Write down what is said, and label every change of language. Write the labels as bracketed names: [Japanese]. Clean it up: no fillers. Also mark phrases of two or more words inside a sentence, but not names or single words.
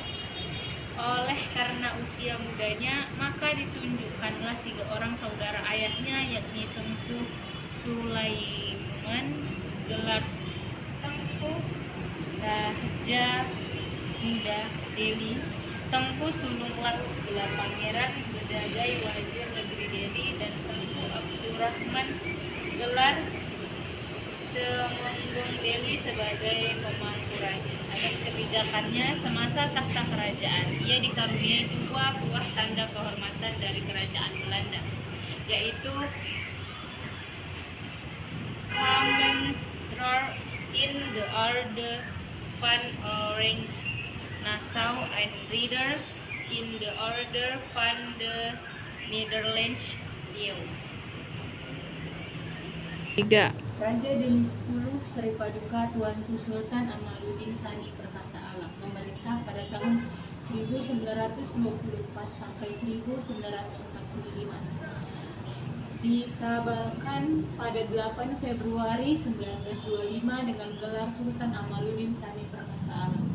[Indonesian] Oleh karena usia mudanya, maka ditunjukkanlah 3 orang saudara ayahnya, yakni Tengku Sulaiman gelar Tengku Raja Muda Deli, Tengku Sulungwat gelar Pangeran Bedagai Wazir Negeri Deli, dan Tengku Abdurrahman Temenggung Delhi sebagai pemangku raja. Atas kebijakannya semasa takhta kerajaan, ia dikaruniai dua buah tanda kehormatan dari kerajaan Belanda, yaitu Commandeur in the Orde van Oranje Nassau and Ridder in the Orde van the Netherlands Leeuw. 3. Raja Delhi 10 Sri Paduka Tuanku Sultan Amaluddin Sani Perkasa Alam memerintah pada tahun 1924 sampai 1945. Dikabarkan pada 8 Februari 1925 dengan gelar Sultan Amaluddin Sani Perkasa Alam.